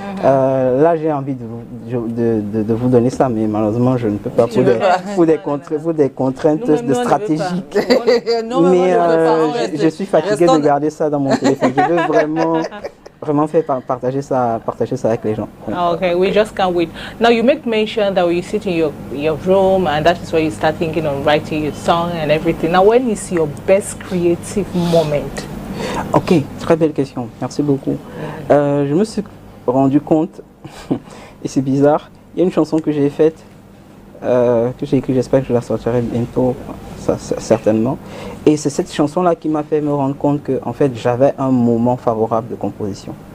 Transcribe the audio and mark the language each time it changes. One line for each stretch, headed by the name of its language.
French: Là, j'ai envie de vous donner ça, mais malheureusement, je ne peux pas pour des contraintes stratégiques. Mais je suis fatigué de garder ça dans mon téléphone. Je veux vraiment partager ça avec les gens.
English: Okay, we just can't wait. Now you make mention that you sit in your room and that is where you start thinking on writing your song and everything. Now when is your best creative moment?
French: Ok, très belle question. Merci beaucoup. Je me suis rendu compte, et c'est bizarre, il y a une chanson que j'ai faite, que j'ai écrite, j'espère que je la sortirai bientôt, ça, certainement. Et c'est cette chanson-là qui m'a fait me rendre compte que, en fait, j'avais un moment favorable de composition.